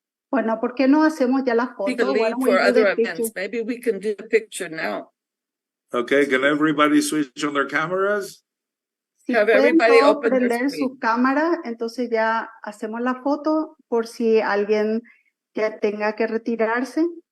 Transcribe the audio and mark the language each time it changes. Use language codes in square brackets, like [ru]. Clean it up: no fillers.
[es] Bueno, ¿por qué no hacemos ya la foto? [en] For other events, maybe we can do the picture now. Okay, can everybody switch on their cameras? [es] Si pueden todos prender su cámara, entonces ya hacemos la foto por si alguien ya tenga que retirarse.